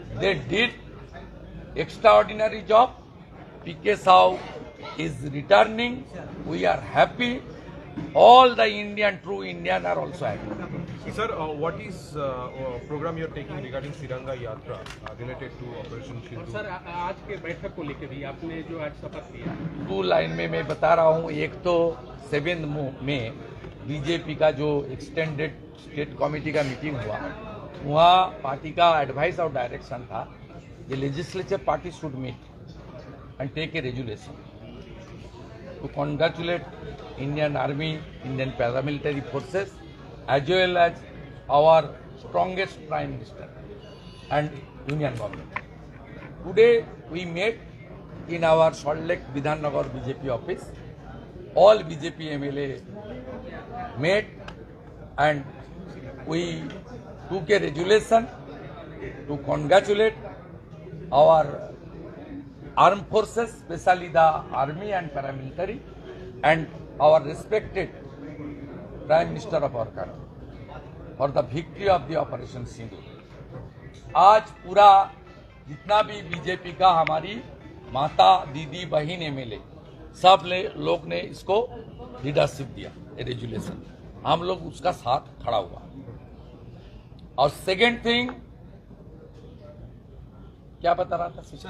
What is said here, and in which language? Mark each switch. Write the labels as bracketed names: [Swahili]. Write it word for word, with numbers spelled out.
[English] They did extraordinary job. P K Sahu is returning. We are happy. All the Indian, true Indian, are also happy. Sir, uh, what is uh, uh, program you are taking regarding Tiranga Yatra uh, related to Operation Sindoor? [Hindi] Sir आ- आज के बैठक को लेकर भी आपने जो आज शपथ लिया दो लाइन में मैं बता रहा हूँ। एक तो सेवन में बीजेपी का जो एक्सटेंडेड स्टेट कमेटी का मीटिंग हुआ, वहाँ पार्टी का एडवाइस और डायरेक्शन था कि [English] Legislature party should meet and take a resolution to congratulate Indian army, Indian paramilitary forces as well as our strongest Prime Minister and Union Government. Today we met in our Salt Lake Vidhan Nagar B J P office. All B J P M L A met and we took a resolution to congratulate our armed forces, especially the army and paramilitary, and our respected Prime Minister of our country for the victory of the Operation Sindoor. [Hindi] आज पूरा जितना भी BJP का हमारी माता, दीदी, बहन, MLA सब ले, लोग ने इसको लीडरशिप दिया रेजुलेशन, हम लोग उसका साथ खड़ा हुआ। और सेकेंड थिंग क्या बता रहा था सिस्टर?